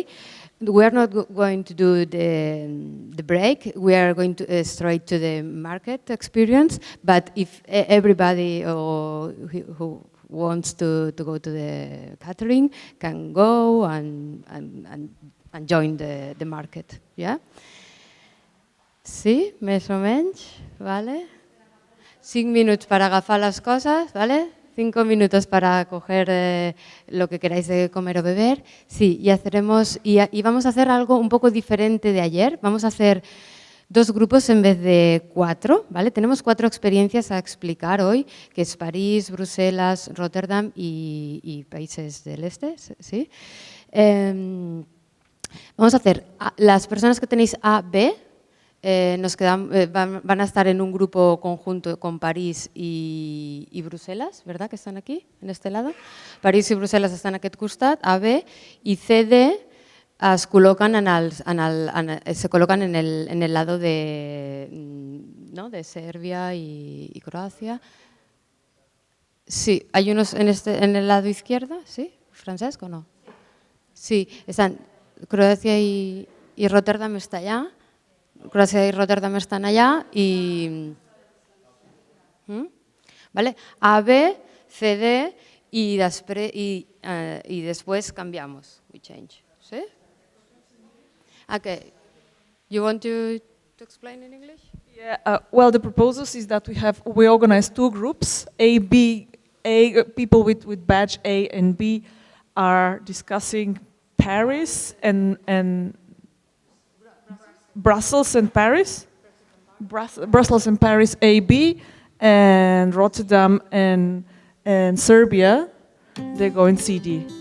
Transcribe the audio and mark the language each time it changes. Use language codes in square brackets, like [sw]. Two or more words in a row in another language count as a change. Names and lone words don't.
[en] We are not going to do the break. We are going to straight to the market experience. But if everybody who wants to go to the catering can go and join the market, yeah? [ca] Sí, més o menys, vale? [es] 5 minutos para agafar las cosas, vale? 5 minutos para coger lo que queráis de comer o beber. Sí, y vamos a hacer algo un poco diferente de ayer. Vamos a hacer 2 grupos en vez de 4, ¿vale? Tenemos 4 experiencias a explicar hoy, que es París, Bruselas, Rotterdam y países del este, ¿sí? Vamos a hacer, las personas que tenéis A, B, van a estar en un grupo conjunto con París y Bruselas, ¿verdad? Que están aquí, en este lado. [ca] París i Bruselas estan a aquest costat, A, B, i C, D [es] se colocan en el lado de Serbia y Croacia. Sí, hay unos en el lado izquierdo, ¿sí? ¿Francesc o no? Sí, están Croacia y Rotterdam está allá. [ca] Croàcia i Rotterdam estan allà i... Vale? [es] A, B, C, D y después cambiamos. [en] We change. ¿Sí? Okay. You want to explain in English? Yeah. Well, the proposals is that we organize 2 groups. A, people with badge A and B are discussing Paris and Brussels and Paris, Brussels and Paris AB, and Rotterdam and Serbia, they go in CD.